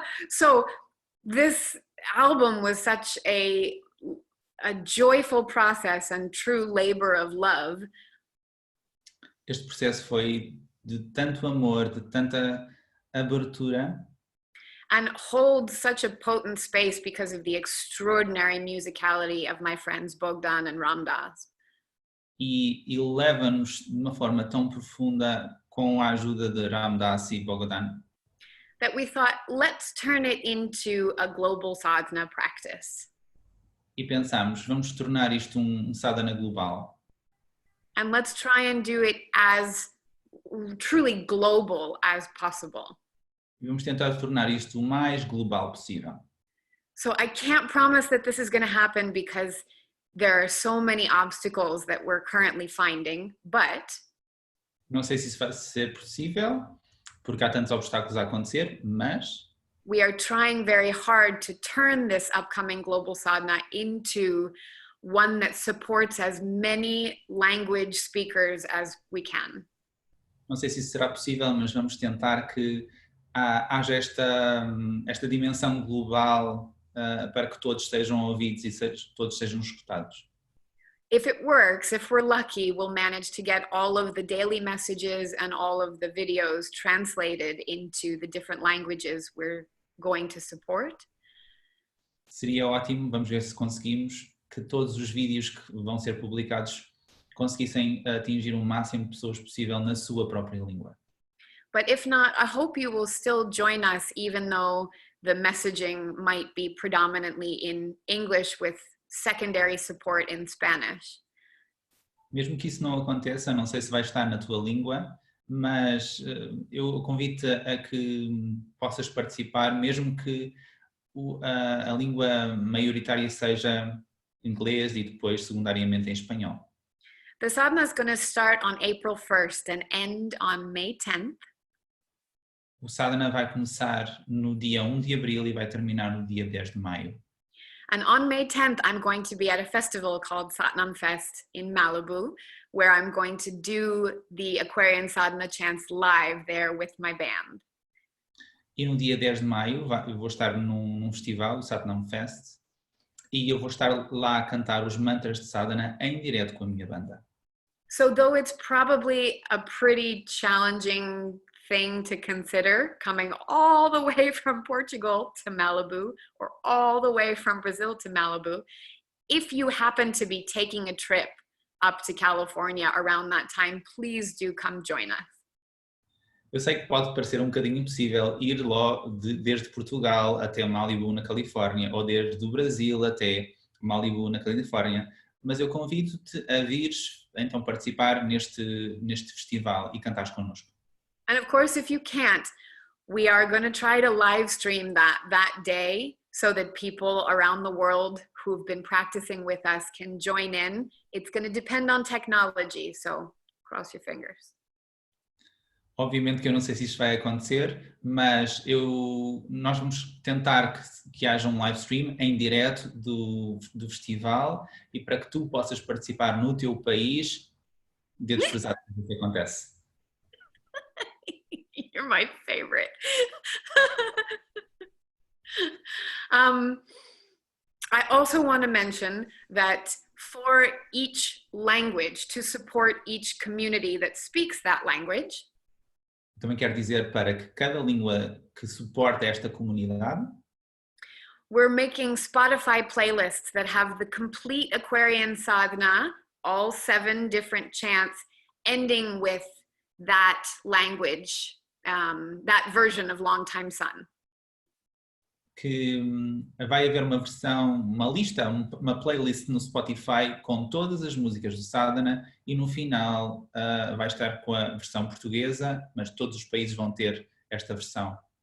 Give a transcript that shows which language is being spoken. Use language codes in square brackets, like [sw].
[en] So this album was such a joyful process and true labor of love. [pt] Este processo foi de tanto amor, de tanta abertura, [en] and holds such a potent space because of the extraordinary musicality of my friends Bogdan and Ramdas. [pt] e leva-nos de uma forma tão profunda com a ajuda de Ramdas e Bogdan, [en] That we thought, let's turn it into a global sadhana practice. [pt] e pensámos, vamos tornar isto sadhana global. [en] And let's try and do it as truly global as possible. [pt] E vamos tentar tornar isto o mais global possível. [en] So I can't promise that this is going to happen because there are so many obstacles that we're currently finding, but [pt] Não sei se isso vai ser possível, porque há tantos obstáculos a acontecer, mas [en] we are trying very hard to turn this upcoming global sadhana into one that supports as many language speakers as we can. [pt] não sei se isso será possível, mas vamos tentar que haja esta dimensão global para que todos sejam ouvidos e todos sejam escutados. [en] If it works, if we're lucky, we'll manage to get all of the daily messages and all of the videos translated into the different languages we're going to support. [pt] Seria ótimo, vamos ver se conseguimos, que todos os vídeos que vão ser publicados conseguissem atingir o máximo de pessoas possível na sua própria língua. [en] But if not, I hope you will still join us, even though the messaging might be predominantly in English with secondary support in Spanish. [pt] Mesmo que isso não aconteça, não sei se vai estar na tua língua, mas eu convido-te a que possas participar, mesmo que a língua maioritária seja inglês e depois secundariamente em espanhol. [en] The sadhana is going to start on April 1st and end on May 10th. [pt] O sadhana vai começar no dia 1 de abril e vai terminar no dia 10 de maio. [en] And on May 10th, I'm going to be at a festival called Satnam Fest in Malibu, where I'm going to do the Aquarian Sadhana chants live there with my band. [pt] E no dia 10 de maio eu vou estar num festival, o Satnam Fest, e eu vou estar lá a cantar os mantras de sadhana em direto com a minha banda. [en] So though it's probably a pretty challenging thing to consider, coming all the way from Portugal to Malibu or all the way from Brazil to Malibu, if you happen to be taking a trip up to California around that time, please do come join us. [pt] Eu sei que pode parecer um bocadinho impossível ir desde Portugal até Malibu, na Califórnia, ou desde o Brasil até Malibu, na Califórnia, mas eu convido-te a vires, então, participar neste festival e cantares connosco. [en] And of course, if you can't, we are going to try to live stream that day so that people around the world who've been practicing with us can join in. It's going to depend on technology, so cross your fingers. [pt] Obviamente que eu não sei se isto vai acontecer, mas nós vamos tentar que haja um live stream em direto do festival e para que tu possas participar no teu país, dedos cruzados do que acontece. [en] You're my favorite. I also want to mention that for each language, to support each community that speaks that language, [pt] Também quero dizer para que cada língua que suporta esta comunidade, [en] we're making Spotify playlists that have the complete Aquarian sadhana, all 7 different chants, ending with that language, that version of Long Time Sun. [pt] que vai haver uma versão, uma lista, uma playlist no Spotify com todas as músicas do sadhana e no final vai estar com a versão portuguesa, mas todos os países vão ter esta versão.